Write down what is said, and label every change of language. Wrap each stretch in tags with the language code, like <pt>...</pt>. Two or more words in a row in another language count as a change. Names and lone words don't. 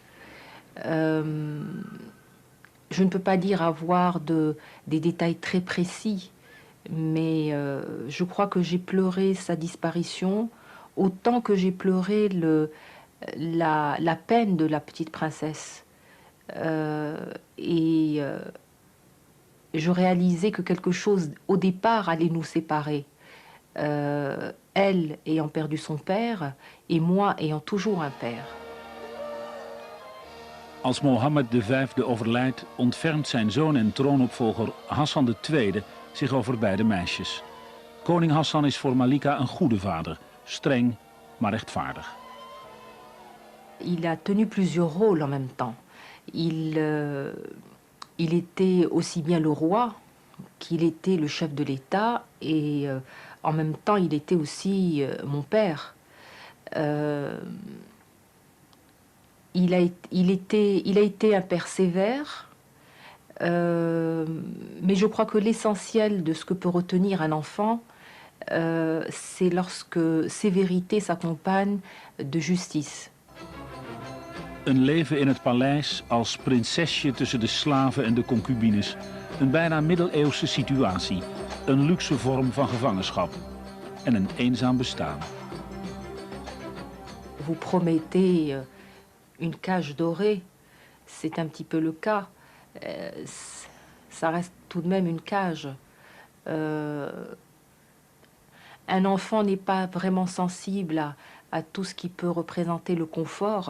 <fr>Je ne peux pas dire avoir des détails très précis, mais je crois que j'ai pleuré sa disparition autant que j'ai pleuré la peine de la petite princesse. Je réalisais que quelque chose au départ allait nous séparer. Elle ayant perdu son père et moi ayant toujours un père.</fr> <nl>Als Mohammed V overlijdt, ontfermt zijn zoon en troonopvolger Hassan II zich over beide meisjes. Koning Hassan is voor Malika een goede vader, streng maar rechtvaardig.</nl> <fr>Il a tenu plusieurs rôles en même temps. Il était aussi bien le roi qu'il était le chef de l'État et en même temps il était aussi mon père. Il a été un père sévère, mais je crois que l'essentiel de ce que peut retenir un enfant, c'est lorsque sévérité s'accompagne de justice.</fr> <nl>Een leven in het paleis als prinsesje tussen de slaven en de concubines. Een bijna middeleeuwse situatie. Een luxe vorm van gevangenschap. En een eenzaam bestaan.</nl> <fr>Vous promettez une cage dorée, c'est un petit peu le cas. Ça reste tout de même une cage. Un enfant n'est pas vraiment sensible à tout ce qui peut représenter le confort.</fr>